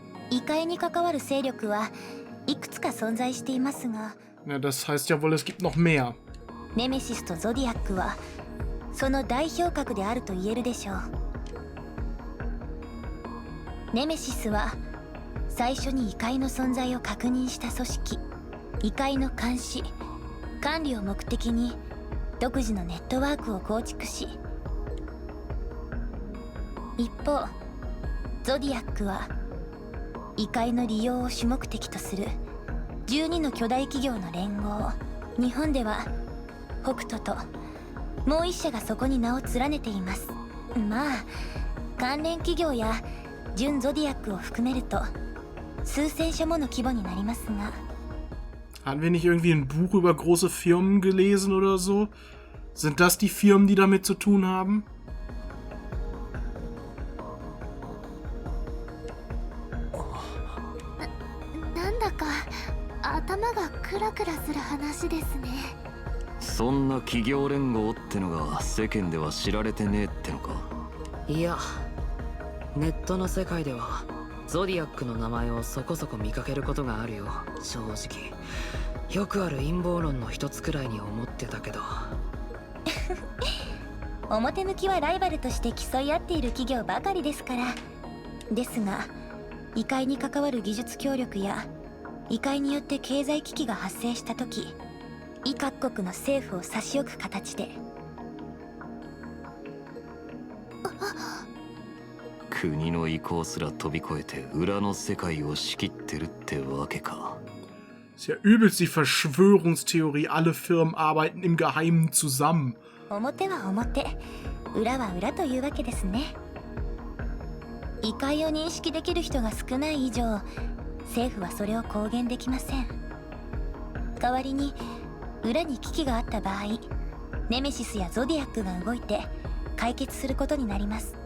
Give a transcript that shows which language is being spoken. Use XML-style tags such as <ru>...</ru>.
<ja>異界に関わる勢力はいくつか存在していますが、</ja> <de>Ja, das heißt ja wohl, es gibt noch mehr.</de> <ja>ネメシスとゾディアックはその代表格であると言えるでしょう。ネメシスは最初に異界の存在を確認した組織、異界の監視・管理を目的に独自のネットワークを構築し、一方ゾディアックは異界の利用を主目的とする12の巨大企業の連合、日本では北斗ともう一社がそこに名を連ねています。まあ関連企業や準ゾディアックを含めると数千社もの規模になりますが、</ja> <de>Hatten wir nicht irgendwie ein Buch über große Firmen gelesen oder so? Sind das die Firmen, die damit zu tun haben?</de> <ja>なんだか頭がクラクラする話ですね。そんな企業連合ってのが世間では知られてねえってのか。いや、ネットの世界ではゾディアックの名前をそこそこ見かけることがあるよ。正直よくある陰謀論の一つくらいに思ってたけど。表向きはライバルとして競い合っている企業ばかりですから。ですが異界に関わる技術協力や異界によって経済危機が発生した時、異各国の政府を差し置く形で、国の意向すら飛び越えて裏の世界を仕切ってるってわけか。</ja> <de>Ist ja übelst die Verschwörungstheorie, alle Firmen arbeiten im Geheimen zusammen.</de> <ja>表は表、裏は裏というわけですね。異界を認識できる人が少ない以上、政府はそれを公言できません。代わりに裏に危機があった場合、ネメシスやゾディアックが動いて解決することになります。</ja>